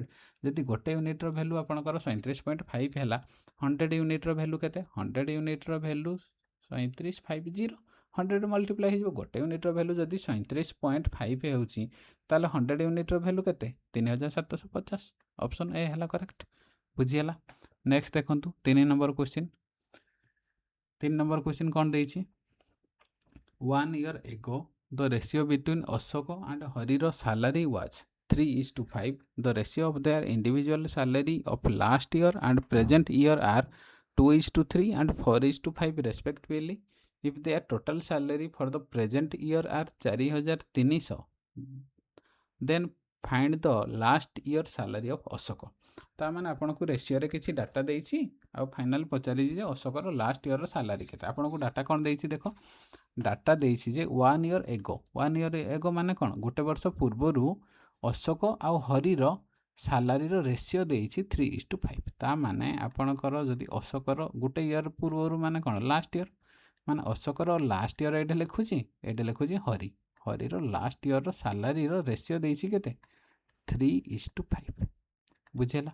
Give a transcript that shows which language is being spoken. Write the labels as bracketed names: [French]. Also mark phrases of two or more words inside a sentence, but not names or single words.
[Odia] ଯଦି ଗୋଟେ [English] unit value [Odia] ଆପଣଙ୍କର 37.5 ହେଲା 100 [English] unit value [Odia] କେତେ 100 [English] unit value [Odia] 3750 100 ମଲ୍ଟିପ୍ଲାଏ ହେଇଯିବ। ଗୋଟେ [English] unit value [Odia] ଯଦି 37.5 ହେଉଛି ତାହେଲେ 100 [English] unit value [Odia] କେତେ 3750 [English] option A [Odia] ହେଲା କରେକ୍ଟ। ବୁଝିହେଲା। ନେକ୍ସଟ ଦେଖନ୍ତୁ 3 [English] number question. 3 number question [Odia] କ'ଣ ଦେଇଛି [English] 1 year ago the ratio between Ashok and Hari's salary was 3:5. The ratio of their individual salary of last year and present year are 2:3 and 4:5 respectively. If their total salary for the present year are 4300 then find the last year salary of Ashok. [Odia] ତାମାନେ ଆପଣଙ୍କୁ ରେସିଓରେ କିଛି ଡାଟା ଦେଇଛି ଆଉ ଫାଇନାଲ ପଚାରିଛି ଯେ ଅଶୋକର [English] last year salary [Odia] କେତେ। ଆପଣଙ୍କୁ ଡାଟା କ'ଣ ଦେଇଛି ଦେଖ ଡାଟା ଦେଇଛି ଯେ [English] 1 year ago 1 year ago [Odia] ମାନେ କ'ଣ ଗୋଟେ ବର୍ଷ ପୂର୍ବରୁ ଅଶୋକ ଆଉ ହରିର [English] salary ratio [Odia] ଦେଇଛି 3:5। ତା ମାନେ ଆପଣଙ୍କର ଯଦି ଅଶୋକର ଗୋଟେ ଇୟର ପୂର୍ବରୁ ମାନେ କ'ଣ [English] last year [Odia] ମାନେ ଅଶୋକର [English] last year [Odia] ଏଇଠି ଲେଖୁଛି ଏଇଠି ଲେଖୁଛି ହରିର [English] last year salary ratio [Odia] ଦେଇଛି କେତେ 3:5 ବୁଝିହେଲା।